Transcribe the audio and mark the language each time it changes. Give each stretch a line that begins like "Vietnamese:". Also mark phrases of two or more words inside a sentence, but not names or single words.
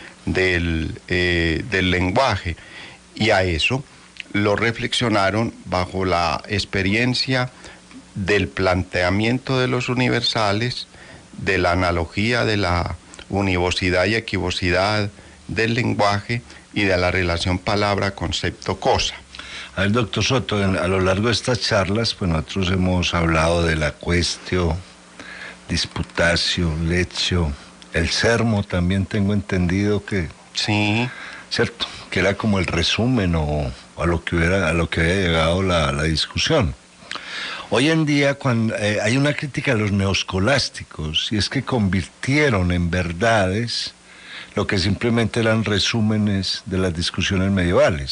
Spanish: lenguaje, y a eso lo reflexionaron bajo la experiencia del planteamiento de los universales, de la analogía de la univocidad y equivocidad del lenguaje y de la relación palabra-concepto-cosa. A ver, doctor Soto, a lo largo de estas charlas, pues nosotros hemos hablado de la
Latin: cuestio, disputatio, lectio,
Spanish: el sermo también tengo entendido que... Sí. ¿Cierto? Que era como el resumen o a lo que había llegado la discusión. Hoy en día hay una crítica a los neoscolásticos, y es que convirtieron en verdades lo que simplemente eran resúmenes de las discusiones medievales.